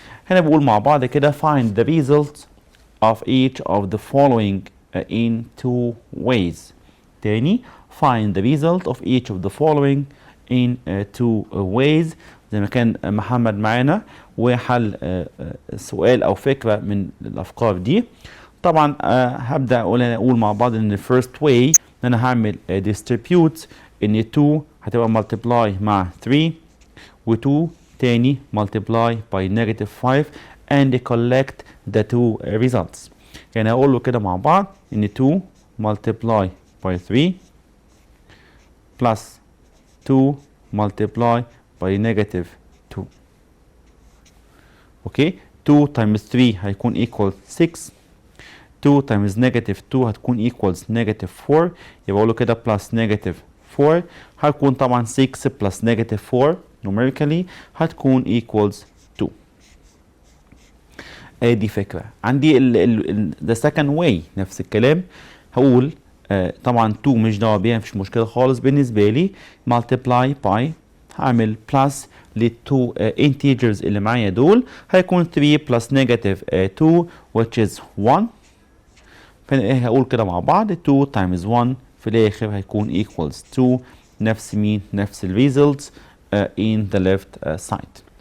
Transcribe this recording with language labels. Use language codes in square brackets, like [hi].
[ar] هنا بقول مع بعض كده [en] find the result of each of the following in two ways. [ar] تاني [en] find the result of each of the following in two ways [ar] زي ما كان محمد معانا وحل سؤال او فكره من الافكار دي. طبعا هبدا اقول مع بعض ان first way ان انا هعمل distribute ان 2 هتبقى multiply مع 3 و2 [en] تاني multiply by negative 5 and collect the two results. [ar] يعني هقول له كده مع بعض ان 2 multiply by 3 plus 2 multiply by negative 2. [en] Okay 2 times 3 هيكون equal 6. 2 times negative 2 هتكون equals negative 4. [ar] يبقى اقول له كده plus negative 4 هتكون طبعا 6 plus negative 4 numerically هتكون equals 2. ادي فكرة. عندي [en] the second way [ar] نفس الكلام. هقول طبعا 2 مش دعوة بيها، مفيش مشكلة خالص بالنسبة لي. multiply by هعمل plus للتو integers اللي معايا دول، هيكون 3 plus negative 2 which is 1. هقول كده مع بعض 2 times 1 في الآخر هيكون equals 2. نفس مين؟ نفس ال [en] results in the left side.